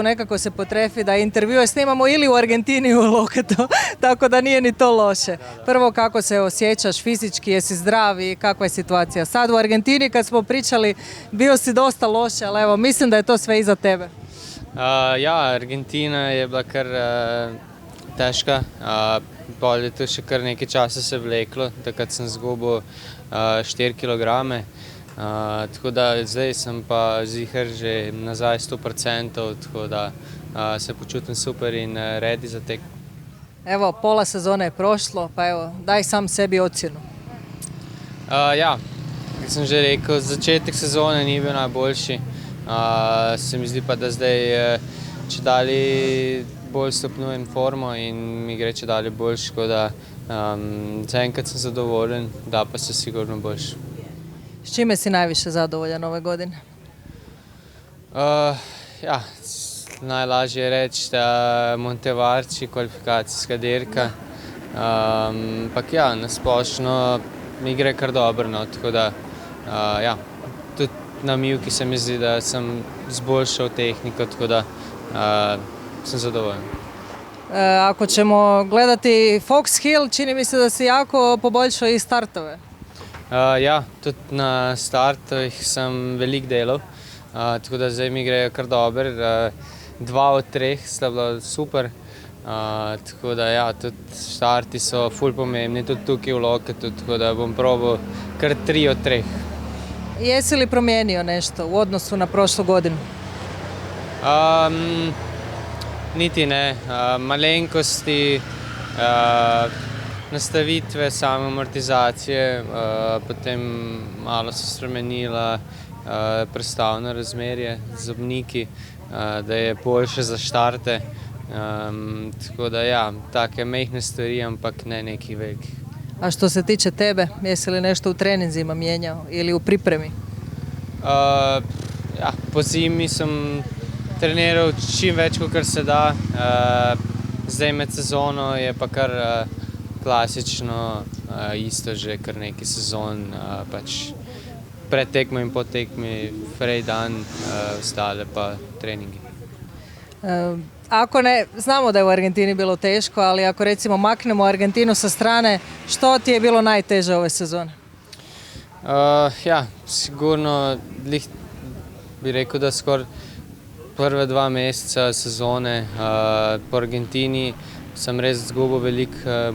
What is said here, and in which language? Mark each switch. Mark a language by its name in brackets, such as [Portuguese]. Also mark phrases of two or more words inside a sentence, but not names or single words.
[Croatian] nekako se potrefi da intervjue snimamo ili u Argentini ili u Loketu, tako da nije ni to loše. Prvo, kako se osjećaš fizički, jesi zdrav i kakva je situacija? Sad u Argentini kad smo pričali bio si dosta loše, ali evo mislim da je to sve iza tebe. [Slovenian] Ja, Argentina je bila kar težka, bolj je to še kar nekaj časa se vleklo, takrat sem zgubil 4 kilograme. Tako da zdaj sem pa zihar že nazaj 100%, tako da se počutim super in ready za tek. [Croatian] Evo, pola sezone je prošlo, pa evo, daj sam sebi ocjenu. [Slovenian] Ja, kot sem že rekel, začetek sezone ni bil najboljši. Se mi zdi pa, da zdaj če dalje bolj stopnjujem formo in mi gre če dalje boljš, tako da zaenkrat sem zadovoljen, da pa se sigurno boljš. [Croatian] S čime si najviše zadovoljan ove godine? [Slovenian] Ja, najlažje je reći da Montevarci, kvalifikacijska dirka. Ampak ja, nasplošno mi gre kar dobro, no, tako da ja, tudi na mivki se mi zdi, da sem zboljšal tehniko, tako da sem zadovoljen. [Croatian] Ako ćemo gledati Fox Hill, čini mi se da si jako poboljšao i startove. [Slovenian] Ja, tudi na startovih sem veliko delal, tako da zdaj mi grejo kar dobro. 2 od 3 sta bila super, tako da ja, tudi starti so ful pomembni, tudi tukaj v Loketu, tako da bom probal kar 3 od 3. [Croatian] Jesi li promijenio nešto u odnosu na prošlu godinu? [Slovenian] Niti ne, malenkosti, nastavitve, same amortizacije, potem malo se spremenila prestavno razmerje z zobniki, da je boljše za štarte. Tako da ja, take mehne stvari, ampak ne neki veliki. [Croatian] A što se tiče tebe, jesi li nešto u treninzima mijenjao ili u pripremi? [Slovenian] Ja, po zimi sem treniral čim več, kot se da. Zdaj med sezono je pa kar klasično, isto že kar neki sezon, pač pred tekmo in po tekmi, frej dan, ostale pa treningi. [Croatian] Ako ne, znamo da je u Argentini bilo teško, ali ako recimo maknemo Argentinu sa strane, što ti je bilo najteže ove sezone? [Slovenian] Ja, sigurno bi rekel, da skoro prve 2 meseca sezone po Argentini sem res izgubil veliko